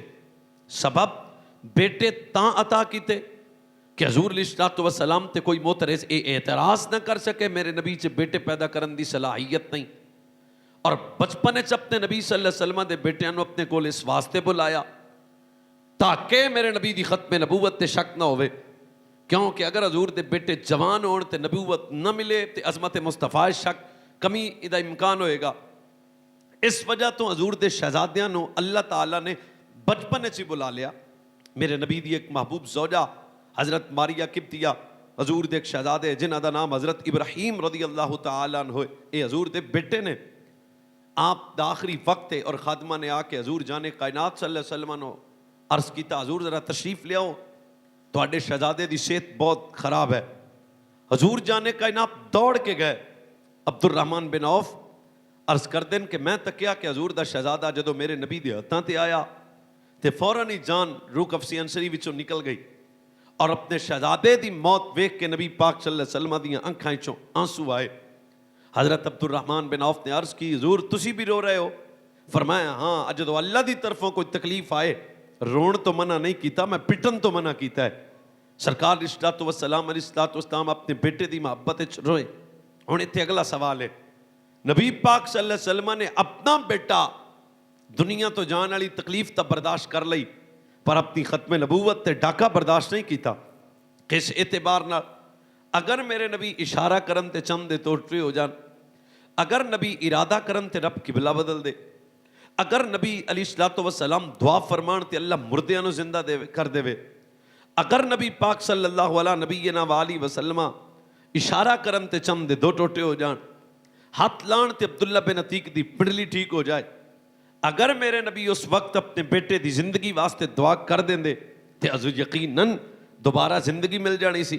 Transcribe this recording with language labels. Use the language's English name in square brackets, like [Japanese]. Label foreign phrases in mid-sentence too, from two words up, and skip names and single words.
[Punjabi] سبب بیٹے تاں عطا کیتے کہ حضور [Arabic] علیہ الصلوۃ والسلام [Punjabi] تے کوئی معترض اعتراض نہ کر سکے میرے نبی چ بیٹے پیدا کرن دی صلاحیت نہیں، اور بچپنے چ اپنے نبی [Arabic] صلی اللہ علیہ وسلم [Punjabi] دے بیٹیاں نو اپنے کول اس واسطے بلایا تاکہ میرے نبی دی ختم نبوت تے شک نہ ہوئے، کیونکہ اگر حضور دے بیٹے جوان ہون تے نبوت نہ ملے تے عظمت مصطفیٰ شک کمی دا امکان ہوئے گا۔ اس وجہ تو حضور دے شہزادیاں نو اللہ تعالیٰ نے بچپنے چی بلا لیا۔ میرے نبی دی ایک محبوب زوجہ حضرت ماریہ قبطیہ، حضور دے ایک شہزادے جنہ دا نام حضرت ابراہیم [Arabic] رضی اللہ تعالیٰ عنہ [Punjabi] ہوئے، اے حضور دے بیٹے نے۔ آپ دا آخری وقت ہے اور خادمہ نے آ کے حضور جانے کائنات [Arabic] صلی اللہ علیہ وسلم [Punjabi] نو عرض کیتا، حضور ذرا تشریف لے آؤ، تواڈے شہزادے دی صحت بہت خراب ہے۔ حضور جانے کائنات دوڑ کے گئے، عبد الرحمن بن عوف عرض کر دین کہ میں تکیا کہ حضور دا شہزادہ جدو میرے نبی دے ہتھاں تے آیا تے فوراً ہی جان روح قفسی انصری وچوں نکل گئی، اور اپنے شہزادے دی موت ویکھ کے نبی پاک [Arabic] صلی اللہ علیہ وسلم [Punjabi] دیاں آنکھاں وچوں آنسو آئے۔ حضرت عبد الرحمن بن عوف نے عرض کی، حضور تسی بھی رو رہے ہو؟ فرمایا ہاں، جدو اللہ دی طرفوں کوئی تکلیف آئے رون تو منع نہیں کیتا، میں پٹن تو منع کیتا ہے۔ سرکار [Arabic] علیہ الصلوۃ والسلام [Punjabi] اپنے بیٹے دی محبت وچ روئے۔ ہن ایتھے اگلا سوال ہے، نبی پاک [Arabic] صلی اللہ علیہ وسلم [Punjabi] نے اپنا بیٹا دنیا تو جان والی تکلیف تا برداشت کر لئی، پر اپنی ختم نبوت تے ڈاکہ برداشت نہیں کیتا۔ کس اعتبار نال؟ اگر میرے نبی اشارہ کرن تے چند دے ٹوٹے ہو جان, اگر نبی ارادہ کرن تے رب قبلہ بدل دے, اگر نبی [Arabic] علیہ الصلوۃ والسلام [Punjabi] دعا فرمان تے اللہ مردیاں نو زندہ دے کر دے, اگر نبی پاک [Arabic] صلی اللہ علیہ نبینا وآلہ وسلم [Punjabi] اشارہ کرن تے چند دے دو ٹوٹے ہو جان, ہاتھ لان تے عبداللہ بن عتیق دی پنڈلی ٹھیک ہو جائے, اگر میرے نبی اس وقت اپنے بیٹے دی زندگی واسطے دعا کر دیں دے تے حضور یقیناً دوبارہ زندگی مل جانی سی.